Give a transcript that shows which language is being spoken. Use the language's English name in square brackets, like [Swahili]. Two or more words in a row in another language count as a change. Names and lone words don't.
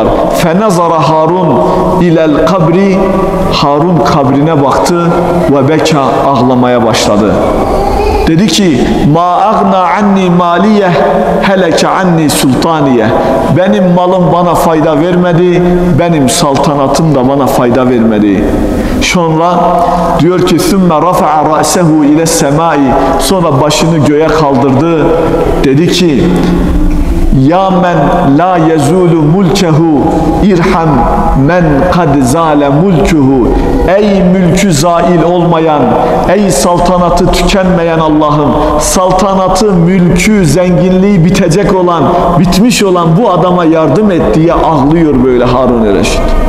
[Arabic] فنظر هارون إلى القبر, [Turkish] Harun kabrine baktı ve beka, ağlamaya başladı. Dedi ki [Arabic] ما أغنى عني ماليه هلك عني سلطانيه, [Turkish] benim malım bana fayda vermedi, benim saltanatım da bana fayda vermedi. Sonra diyor ki [Arabic] ثُمَّ رَفَعَ رَأْسَهُ اِلَى السَّمَاءِ, [Turkish] sonra başını göğe kaldırdı, dedi ki [Arabic] يا من لا يزول ملكه ارحم من قد زال ملكه, [Turkish] ey mülkü zail olmayan, ey saltanatı tükenmeyen Allah'ım, saltanatı, mülkü, zenginliği bitecek olan, bitmiş olan bu adama yardım et diye ağlıyor böyle Harun-i Reşit.